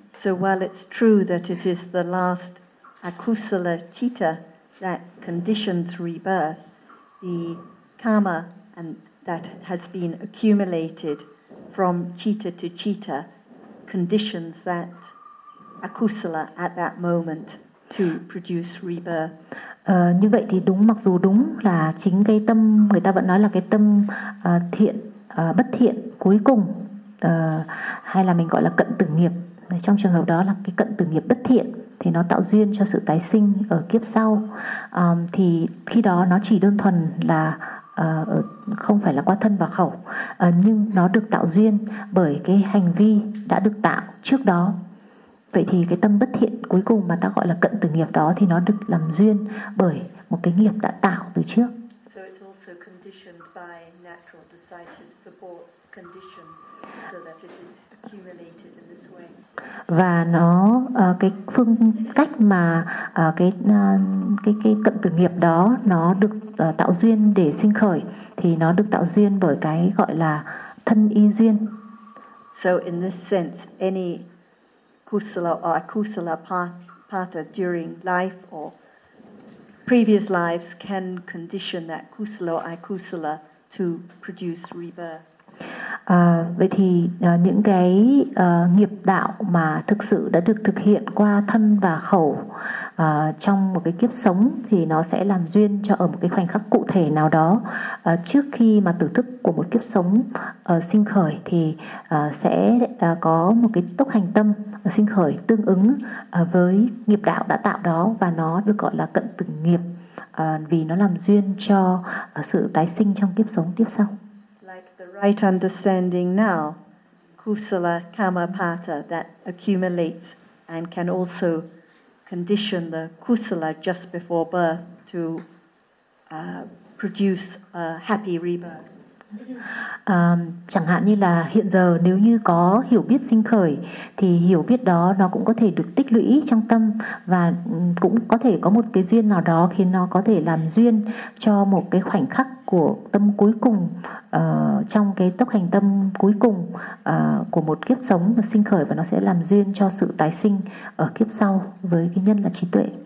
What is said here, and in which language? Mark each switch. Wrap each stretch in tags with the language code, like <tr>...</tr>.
<en>So while it's true that it is the last akusala citta that conditions rebirth, the karma and that has been accumulated from citta to citta conditions that akusala at that moment to produce rebirth.</en> <vi>Như vậy thì đúng, mặc dù đúng là chính cái tâm, người ta vẫn nói là cái tâm thiện bất thiện cuối cùng, hay là mình gọi là cận tử nghiệp, trong trường hợp đó là cái cận tử nghiệp bất thiện thì nó tạo duyên cho sự tái sinh ở kiếp sau, thì khi đó nó chỉ đơn thuần là không phải là qua thân và khẩu, nhưng nó được tạo duyên bởi cái hành vi đã được tạo trước đó. Vậy thì cái tâm bất thiện cuối cùng mà ta gọi là cận tử nghiệp đó thì nó được làm duyên bởi một cái nghiệp đã tạo từ trước.</vi> <en>So it's also conditioned by natural decisive support condition so that it is accumulated in this way.</en> <vi>Và nó cái phương cách mà cái cận tử nghiệp đó nó được tạo duyên để sinh khởi thì nó được tạo duyên bởi cái gọi là thân y duyên.</vi> <en>So in this sense, any kusala or akusala patta during life or previous lives can condition that kusala or akusala to produce rebirth.</en> <vi>Vậy thì những cái nghiệp đạo mà thực sự đã được thực hiện qua thân và khẩu trong một cái kiếp sống thì nó sẽ làm duyên cho ở một cái khoảnh khắc cụ thể nào đó trước khi mà tử thức của một kiếp sống sinh khởi thì sẽ có một cái tốc hành tâm sinh khởi tương ứng với nghiệp đạo đã tạo đó, và nó được gọi là cận tử nghiệp vì nó làm duyên cho sự tái sinh trong kiếp sống tiếp sau.</vi> <en>Right understanding now, kusala karma patta that accumulates and can also condition the kusala just before birth to produce a happy rebirth.</en> <vi>Chẳng hạn như là hiện giờ nếu như có hiểu biết sinh khởi thì hiểu biết đó nó cũng có thể được tích lũy trong tâm và cũng có thể có một cái duyên nào đó khiến nó có thể làm duyên cho một cái khoảnh khắc của tâm cuối cùng trong cái tốc hành tâm cuối cùng của một kiếp sống mà sinh khởi, và nó sẽ làm duyên cho sự tái sinh ở kiếp sau với cái nhân là trí tuệ.</vi>